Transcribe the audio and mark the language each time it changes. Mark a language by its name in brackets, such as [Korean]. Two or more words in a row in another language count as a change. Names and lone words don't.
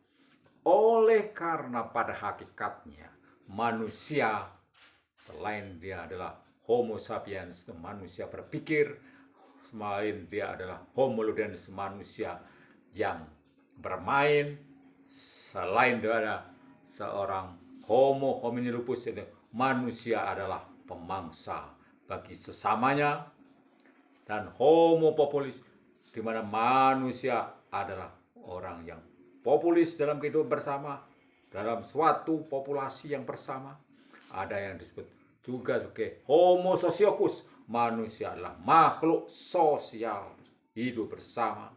[Indonesian] Oleh karena pada hakikatnya manusia, selain dia adalah [Latin] Homo sapiens, [Indonesian] manusia berpikir, selain dia adalah [Latin] Homo ludens, [Indonesian] manusia yang bermain, selain dia ada seorang [Latin] Homo homini lupus, [Indonesian] manusia adalah pemangsa bagi sesamanya, dan [Latin] Homo populis, [Indonesian] di mana manusia adalah orang yang populis dalam kehidupan bersama, dalam suatu populasi yang bersama. Ada yang disebut juga sebagai [Latin] Homo sociocus, [Indonesian] manusia adalah makhluk sosial, hidup bersama.